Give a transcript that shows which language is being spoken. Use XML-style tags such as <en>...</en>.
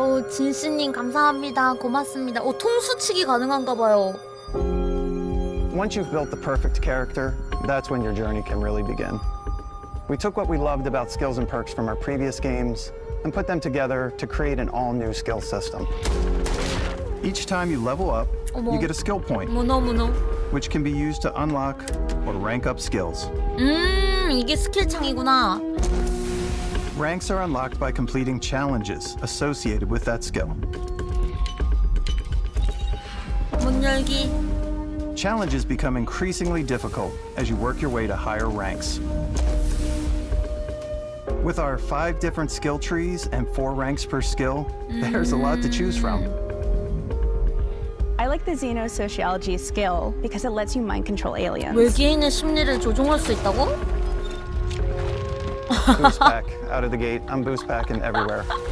<ko>진씨님 감사합니다. 고맙습니다. 통수치기 가능한가 봐요.</ko> <en>Once you've built the perfect character, that's when your journey can really begin. We took what we loved about skills and perks from our previous games and put them together to create an all-new skill system. Each time you level up, you get a skill point, which can be used to unlock or rank up skills.</en> <ko>이게 스킬 창이구나.</ko> <en>Ranks are unlocked by completing challenges associated with that skill.</en> <ko>문 열기.</ko> <en>Challenges become increasingly difficult as you work your way to higher ranks. With our 5 different skill trees and 4 ranks per skill, there's a lot to choose from. I like the xenosociology skill because it lets you mind control aliens.</en> <ko>외계인의 심리를 조종할 수 있다고?</ko> <en>Boost pack out of the gate. I'm boost packing everywhere.</en>